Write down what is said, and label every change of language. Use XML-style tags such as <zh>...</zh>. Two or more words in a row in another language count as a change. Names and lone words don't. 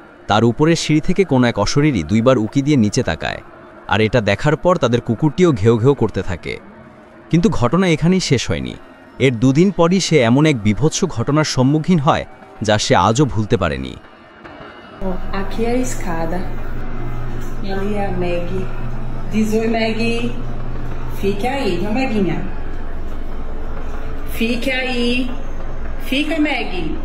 <bn>তার উপরের সিঁড়ি থেকে কোনো এক অশরীরী দুইবার উকি দিয়ে নিচে তাকায়, আর এটা দেখার পর তাদের কুকুরটিও ঘেউ ঘেউ করতে থাকে। কিন্তু ঘটনা এখানেই শেষ হয়নি। এর দুদিন পরই সে এমন এক বিভৎস ঘটনার সম্মুখীন হয় যা সে আজও ভুলতে পারেনি।</bn> <pt>Aqui é a escada. E ali é a Maggie. Diz oi, Maggie. Fique aí, viu, Maguinha? Fique aí. Fica, Maggie.</pt>